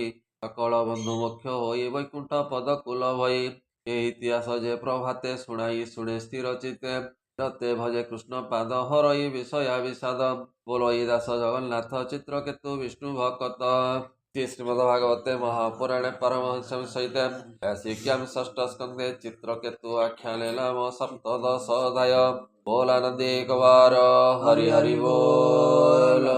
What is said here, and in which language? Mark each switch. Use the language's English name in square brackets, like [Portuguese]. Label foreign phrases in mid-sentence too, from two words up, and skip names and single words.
[Odia] ସକଳ ବନ୍ଧୁ ମୋକ୍ଷ ହୋଇ ବୈକୁଣ୍ଠ ପଦକୁ ଲଭଇ। ଏ ଇତିହାସ ଯେ ପ୍ରଭାତେ ଶୁଣାଇ ଶୁଣେ ସ୍ଥିର ଚିତ୍ତେ। ରତେ ଭଜେ କୃଷ୍ଣ ପାଦ ହରଇ ବିଷୟା ବିଷାଦ। ବୋଲଇ ଦାସ ଜଗନ୍ନାଥ ଚିତ୍ରକେତୁ ବିଷ୍ଣୁ ଭକତ। [Sanskrit] ଶ୍ରୀମଦ ଭାଗବତେ ମହାପୁରାणे परमहंस सहिते यासिक्यां षष्ठ स्कंदे चित्रकेतु आख्याने नाम सप्तदश अध्याय। [Hindi] बोलानंदी एक बार हरि हरि बोल।